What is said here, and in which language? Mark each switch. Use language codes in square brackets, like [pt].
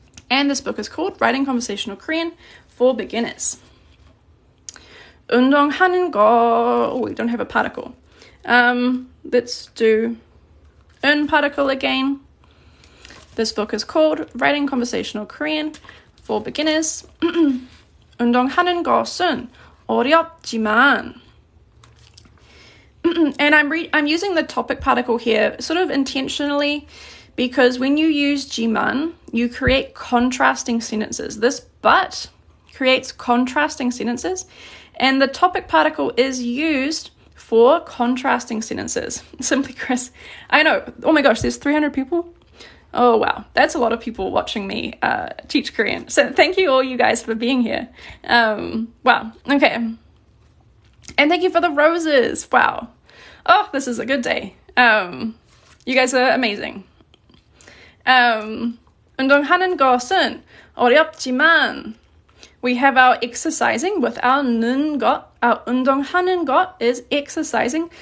[en] And this book is called Writing Conversational Korean for Beginners. 운동하는 거, oh, we don't have a particle. Let's do un particle again. This book is called Writing Conversational Korean for Beginners. [ko] 운동하는 것은 어렵지만. [en] And I'm using the topic particle here sort of intentionally because when you use 지만, you create contrasting sentences. This but creates contrasting sentences, and the topic particle is used for contrasting sentences. Simply Chris. I know. Oh my gosh, there's 300 people. Oh wow, that's a lot of people watching me teach Korean. So thank you all you guys for being here. Wow, okay. And thank you for the roses. Wow. Oh, this is a good day. You guys are amazing. [ko] 운동하는 것은 어렵지만. [en] We have our exercising with our 는 것. Our 운동하는 것 is exercising.